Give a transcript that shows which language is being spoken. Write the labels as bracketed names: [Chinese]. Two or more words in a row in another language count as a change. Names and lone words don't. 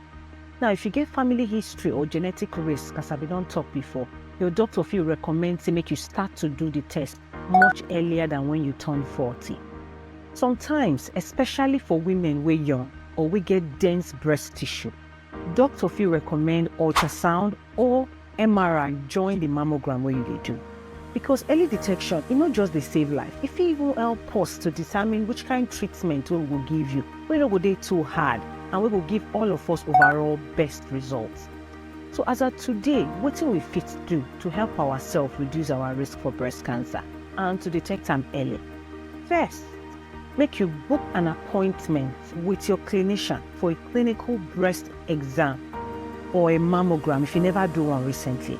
[Nigerian Pidgin] Now, if you get family history or genetic risk, as I been don talk before, your doctor fit recommend to make you start to do the test much earlier than when you turn 40. Sometimes, especially for women wey young or we get dense breast tissue, doctor fit recommend ultrasound or MRI join the mammogram wey you dey do. Because early detection, e no just dey save life, e fit even help us to determine which kind treatment wey we go give you, wey no go dey too hard and wey go give all of us overall best results. So as of today, wetin we fit do to help ourselves reduce our risk for breast cancer and to detect am early? First, make you book an appointment with your clinician for a clinical breast exam or a mammogram if you never do one recently.